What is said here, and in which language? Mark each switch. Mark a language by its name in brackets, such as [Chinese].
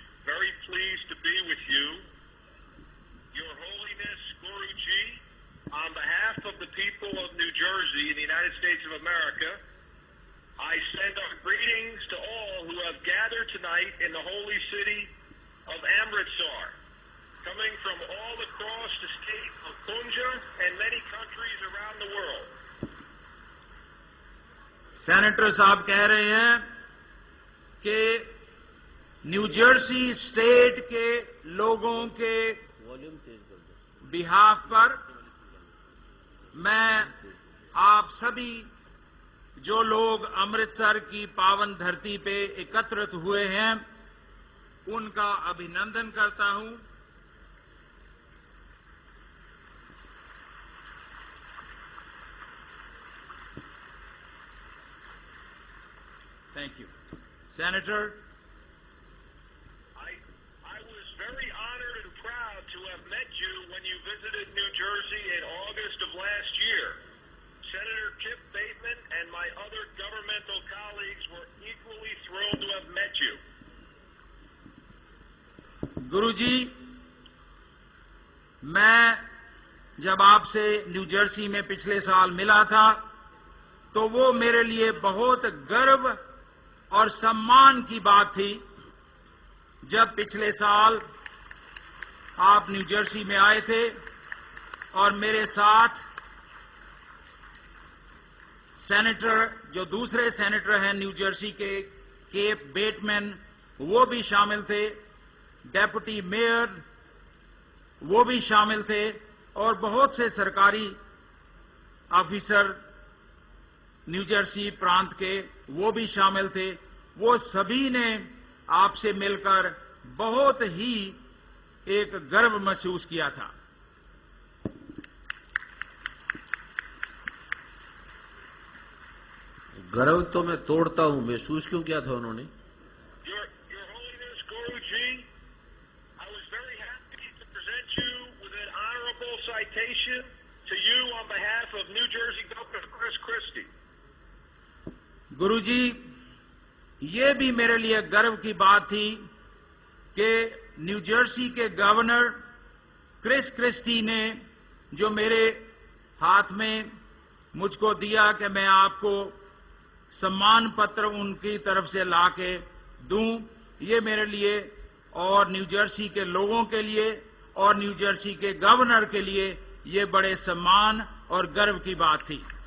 [English] Very pleased to be with you. Your Holiness, Guruji, on behalf of the people of New Jersey in the United States of America, I send our greetings to all who have gathered tonight in the holy city of Amritsar, coming from all across the state of Punjab and many countries around the world. [Hindi] Senator साहब कह रहे हैं कि new Jersey state के लोगों के behalf पर मैं आप सभी जो लोग अमृतसर की पावन धरती पे एकत्रित हुए हैं उनका अभिनंदन करता हूं। [English] Thank you. Senator, I was very honored and proud to have met you when you visited New Jersey in August of last year. Senator Kip Bateman and my other governmental colleagues were equally thrilled to have met you. [Hindi] गुरुजी, मैं जब आपसे new Jersey में पिछले साल मिला था तो वो मेरे लिए बहुत गर्व और सम्मान की बात थी जब पिछले साल आप न्यू जर्सी में आए थे और मेरे साथ सेनेटर जो दूसरे सेनेटर हैं न्यू जर्सी के केप बेटमैन वो भी शामिल थे, डेप्यूटी मेयर वो भी शामिल थे और बहुत से सरकारी ऑफिसर न्यू जर्सी प्रांत के वो भी शामिल थे। वो सभी ने आपसे मिलकर बहुत ही एक गर्व महसूस किया था। गर्व तो मैं तोड़ता हूं, महसूस क्यों किया था उन्होंने? [English] Your Holiness Guruji, I was very happy to present you with an honorable citation to you on behalf of New Jersey Governor Chris Christie. [Hindi] गुरुजी, ये भी मेरे लिए गर्व की बात थी कि न्यू जर्सी के गवर्नर क्रिस क्रिस्टी ने जो मेरे हाथ में मुझको दिया कि मैं आपको सम्मान पत्र उनकी तरफ से लाके दूं, ये मेरे लिए और न्यू जर्सी के लोगों के लिए और न्यू जर्सी के गवर्नर के लिए ये बड़े सम्मान और गर्व की बात थी।